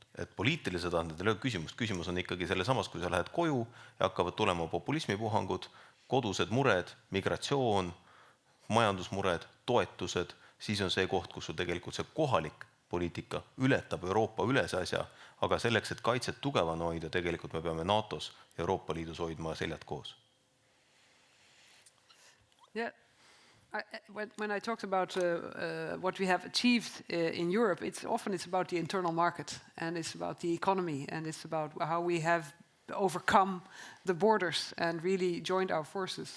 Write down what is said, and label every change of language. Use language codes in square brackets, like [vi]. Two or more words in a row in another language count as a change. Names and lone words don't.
[et] Et poliitilised tasandil ei ole küsimust. Küsimus on ikkagi selle samas, kui sa lähed koju ja hakkavad tulema populismipuhangud, kodused mured, migratsioon, majandusmured, toetused, siis on see koht, kus sul tegelikult see kohalik poliitika ületab Euroopa üles asja, aga selleks, et kaitset tugevana hoida, tegelikult me peame NATOs Euroopa Liidus hoidma seljad koos. [en] Yeah. When I talked about what we have achieved in Europe, it's about the internal market, and it's about the economy, and it's about how we have overcome the borders and really joined our forces.